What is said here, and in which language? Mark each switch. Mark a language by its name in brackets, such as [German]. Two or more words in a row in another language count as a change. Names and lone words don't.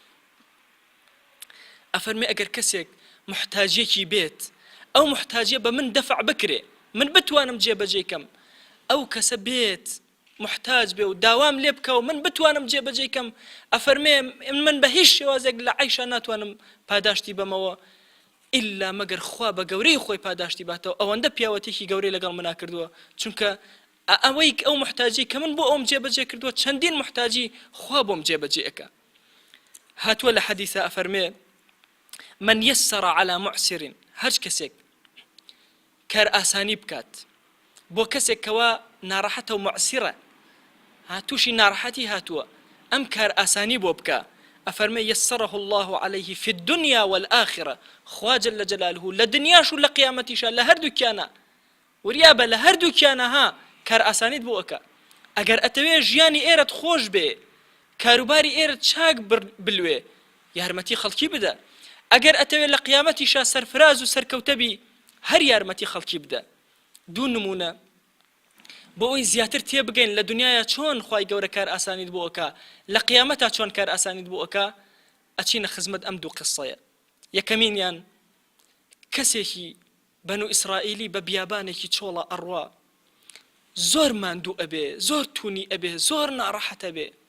[Central Kurdish] ئەفەرمێ ئەگەر کەسێک محتاجێکی بێت ئەو محتاجیە بە من دەفع بکرێ من بتوانم جێبەجێکەم ئەو کەسە بێت محتاج بێ و داوام لێ بکە و من بتوانم جێبەجێکەم ئەفەرمێ من بە هیچ شێوازێک لە عەیشە ناتوانم پاداشتی بمەوە ئللا مەگەر خوا بە گەورەی خۆی پاداشتی باتەوە ئەوەندە پیاوەتێکی گەورەی لەگەڵ منا کردووە چونکە ئەوەی ئەو محتاجی کە من بۆ ئەوم جێبەجێ کردووە چەندین محتاجی خوا بۆم جێبەجێ ئەکا هاتووە لە حەدیثە ئەفەرمێ [Arabic] من يسر على معسر [Central Kurdish] هەر کەسێک کار ئاسانی بکات بۆ کەسێک کەوا ناڕەحەتە و معسیرە تووشی ناڕەحەتی هاتووە ئەم کار ئاسانی بۆ بکە ئەفەرمێ [Arabic] يسره الله عليه في الدنيا والآخرة [Central Kurdish] خوا [Arabic] جل جلاله [Central Kurdish] لە دنیاش و لە قیامەتیشە لە هەردووکیانە وریابە لە هەردووکیانە ها کار ئاسانیت بۆ ئەکە ئەگەر ئەتەوێ ژیانی ئێرەت خۆش بێ کاروباری ئێرەت چاک بلوێ یارمەتی خەڵکی بدە ئەگەر ئەتەوێ لە قیامەتیشە سەرفراز و سەرکەوتەبی هەر یارمەتی خەڵکی بدە دوو نمونە بۆ ئەوی زیاتر تێبگەین لە دنیاە چۆن خوای گەورە کار ئاسانیت بۆ ئەکا لە قیامەتا چۆن کار ئاسانیت بۆ ئەکا ئەچینە خزمەت ئەم دوو قسەیە یەکەمینیان کەسێکی بەنو ئیسرائیلی بە بیابانێکی چۆڵە ئەڕوا زۆر ماندوو ئەبێ زۆر توونی ئەبێ زۆر ناڕەحەت ئەبێ